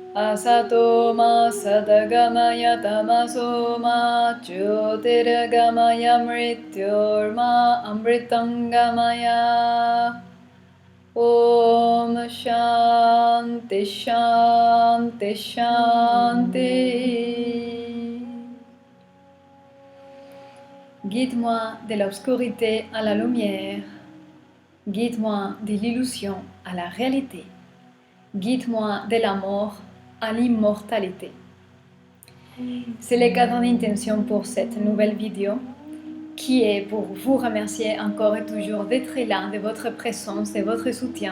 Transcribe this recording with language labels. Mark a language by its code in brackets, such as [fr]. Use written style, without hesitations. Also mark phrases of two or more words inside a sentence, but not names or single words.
[sa] Asato ma sadagamaya tamaso ma jyotirgamaya mrityorma amritangamaya. Om Shanti Shanti Shanti. [fr] Guide-moi de l'obscurité à la lumière. Guide-moi de l'illusion à la réalité. Guide-moi de la mort à l'immortalité. C'est le cadre d'intention pour cette nouvelle vidéo qui est pour vous remercier encore et toujours d'être là, de votre présence, de votre soutien.